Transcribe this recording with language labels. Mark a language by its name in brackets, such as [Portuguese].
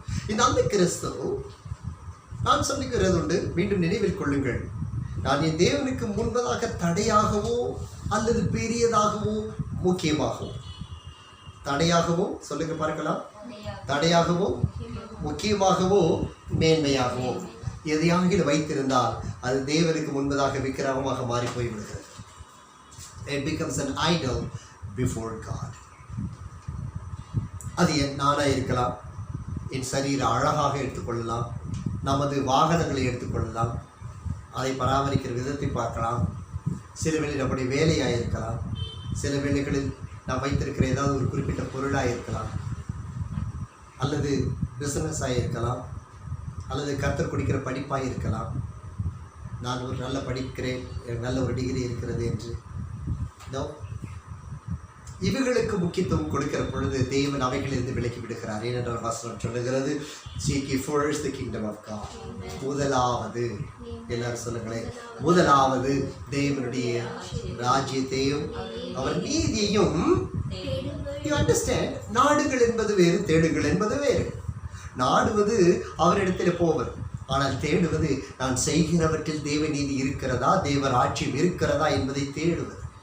[Tamil] இந்த அந்த கிறிஸ்து நான் சொல்லுகிறது உண்டு, மீண்டும் நினைவில் கொள்ளுங்கள், நான் என் தேவனுக்கு முன்பதாக தடையாகவோ அல்லது பெரியதாகவோ முக்கியமாகவோ, தடையாகவோ சொல்லுங்க பார்க்கலாம், தடையாகவோ முக்கியமாகவோ மேன்மையாகவோ எதையாகிலும் வைத்திருந்தால் அது தேவனுக்கு முன்பதாக விக்கிரகமாக மாறி போய்விடுகிறது. [English] It becomes an idol before God. [Tamil] அது என் நானாக இருக்கலாம், என் சரீர அழகாக எடுத்துக்கொள்ளலாம், நமது வாகனங்களை எடுத்துக்கொள்ளலாம், அதை பராமரிக்கிற விதத்தை பார்க்கலாம், சில வேளை நம்முடைய வேலையாக இருக்கலாம், சில வேளைகளில் நாம் வைத்திருக்கிற ஏதாவது ஒரு குறிப்பிட்ட பொருளாக இருக்கலாம், அல்லது பிஸ்னஸாக இருக்கலாம், அல்லது கர்த்தர் கொடுக்கிற படிப்பாக இருக்கலாம். நான் ஒரு நல்ல படிக்கிறேன், எனக்கு நல்ல ஒரு டிகிரி இருக்கிறது என்று இவைகளுக்கு முக்கியத்துவம் கொடுக்கிற பொழுது தேவன் அவைகளிலிருந்து விலக்கி விடுகிறார். ஏனென்றால் வசனம் சொல்லுகிறது, [English] seek ye first the kingdom of God. [Tamil] முதலாவது, எல்லாரும் சொல்லுங்களேன், முதலாவது தேவனுடைய ராஜ்யத்தையும் அவர் நீதியையும். [English] You understand? [Tamil] நாடுகள் என்பது வேறு, தேடுகள் என்பது வேறு. நாடுவது அவரிடத்தில் போவது, ஆனால் தேடுவது நான் செய்கிறவற்றில் தேவ நீதி இருக்கிறதா, தேவ ராஜ்யம் இருக்கிறதா என்பதை தேடுவது.